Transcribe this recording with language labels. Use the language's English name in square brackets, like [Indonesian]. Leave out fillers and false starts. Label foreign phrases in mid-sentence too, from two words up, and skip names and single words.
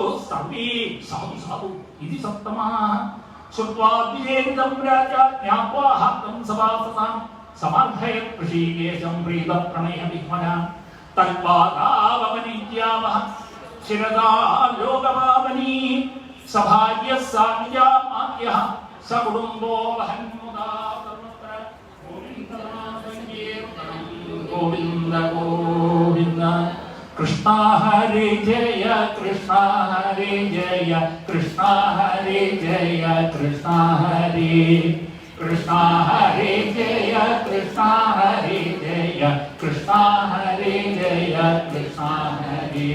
[Sanskrit] सर्वे साधु साधु इति सप्तमाः श्रुत्वा द्विजेन्द्रं राजा ज्ञात्वा हातं सभासतां समर्थयत् ऋषिकेशं प्रीतप्रणयविह्वला तत्पादावनित्यावः शिरदा लोकपावनी सभार्यः सान्या मात्यः सकुटुम्बो वहन्मुदा सर्वत्र गोविन्दनामसङ्कीर्तनं ഗോവിന്ദ ഗോവിന്ദ. കൃഷ്ണ ഹരി ജയ കൃഷ്ണ ഹരി ജയ കൃഷ്ണ ഹരി ജയ കൃഷ്ണ ഹരി. കൃഷ്ണ ഹരി ജയ കൃഷ്ണ ഹരി ജയ കൃഷ്ണ ഹരി ജയ കൃഷ്ണ ഹരി.